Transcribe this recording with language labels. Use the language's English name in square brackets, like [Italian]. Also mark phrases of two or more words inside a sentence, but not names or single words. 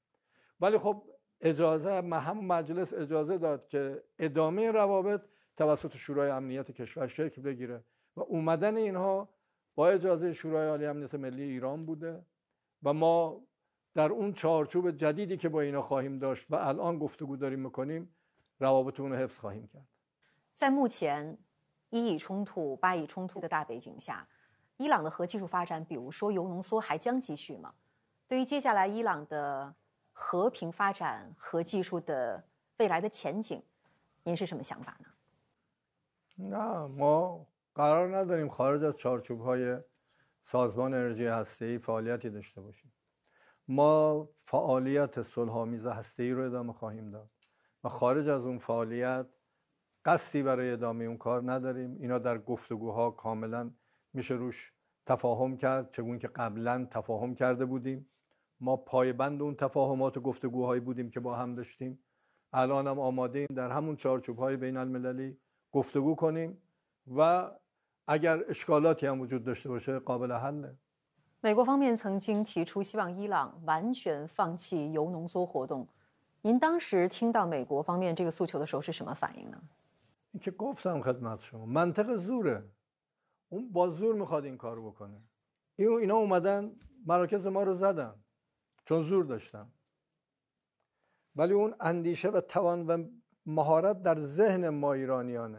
[Persian] ولی خب اجازه هم مجلس اجازه داد که ادامه روابط توسط شورای امنیت کشور شکل بگیره و اومدن اینها با اجازه شورای عالی امنیت ملی ایران بوده و ما در اون چارچوب جدیدی که با اینا خواهیم داشت و الان گفتگو داریم میکنیم روابطمون رو حفظ خواهیم کرد. [Chinese] 在目前伊以冲突、巴以冲突的大背景下，伊朗的核技术发展，比如说铀浓缩，还将继续吗？对于接下来伊朗的和平发展核技术的未来的前景，您是什么想法呢？ [Persian] نه ما قرار نداریم خارج از چارچوب‌های سازمان انرژی هسته‌ای فعالیتی داشته باشیم. ما فعالیت صلح‌آمیز هسته‌ای رو ادامه خواهیم داد و خارج از اون فعالیت قصدی برای ادامه اون کار نداریم. اینا در گفتگوها کاملا میشه روش تفاهم کرد، چگونه که قبلا تفاهم کرده بودیم. ما پایبند اون تفاهمات و گفتگوهایی بودیم که با هم داشتیم. الان هم آماده ایم در همون چارچوب‌های بین المللی گفتگو کنیم و اگر اشکالاتی هم وجود داشته باشه قابل حله. [Chinese] 美国方面曾经提出希望伊朗完全放弃铀浓缩活动，您当时听到美国方面这个诉求的时候是什么反应呢？ [Persian] این که گفتم خدمت شما منطق زوره. اون با زور میخواد این کار بکنه. اینا اومدن مراکز ما رو زدن چون زور داشتن. ولی اون اندیشه و توان و مهارت در ذهن ما ایرانیانه.